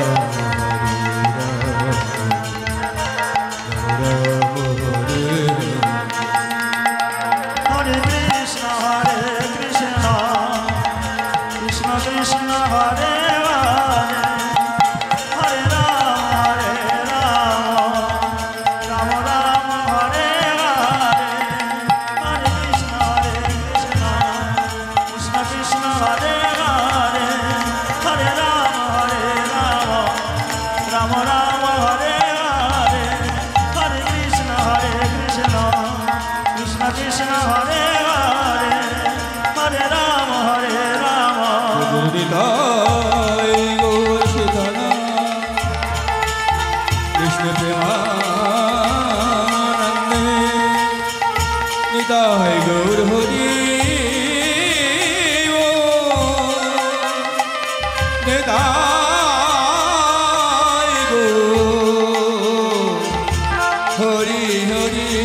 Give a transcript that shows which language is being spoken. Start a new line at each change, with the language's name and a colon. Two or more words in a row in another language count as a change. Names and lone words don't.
Sanskrit: Krishna Hare Hare Hare Rama Rama Rama Hare Hare Hare Krishna Krishna Hare Hare, Hare Rama, Rama Rama, Hare Hare, Hare Krishna, Krishna Krishna, Hare Hare, Hare Rama,
Bangla: নিতাই গৌর সীতানা কৃষ্ণ প্রেমানন্দে নিতাই গৌর হরি নিতাই গৌর হরি হরি